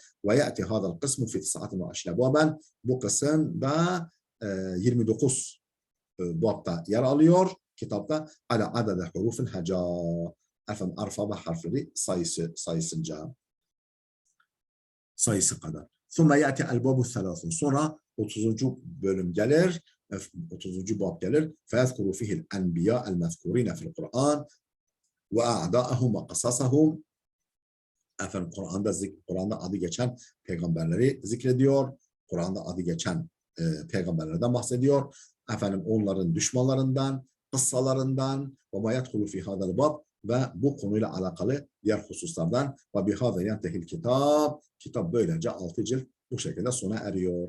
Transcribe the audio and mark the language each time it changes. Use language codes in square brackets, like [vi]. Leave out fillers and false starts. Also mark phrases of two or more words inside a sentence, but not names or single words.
[ar] ويأتي هذا القسم في 29 بابا. [tr] Bu kısım da 29 babda yer alıyor kitapta. [ar] على عدد حروف الهجاء. [tr] Efendim alfabe harfleri sayısı kadar. [ar] ثم يأتي الباب الثلاثون. [tr] Sonra 30. bölüm gelir, 30. bab gelir. [ar] فيذكر فيه الأنبياء المذكورين في القرآن وأعداءهم وقصصهم. [tr] Efendim Kur'an'da adı geçen peygamberleri zikrediyor. Kur'an'da adı geçen peygamberlerden bahsediyor. Efendim onların düşmanlarından, kıssalarından [ar] وما يدخل في هذا الباب [tr] ve bu konuyla alakalı diğer hususlardan [ar] وبهذا ينتهي الكتاب [tr] böylece 6 cilt bu şekilde sona eriyor.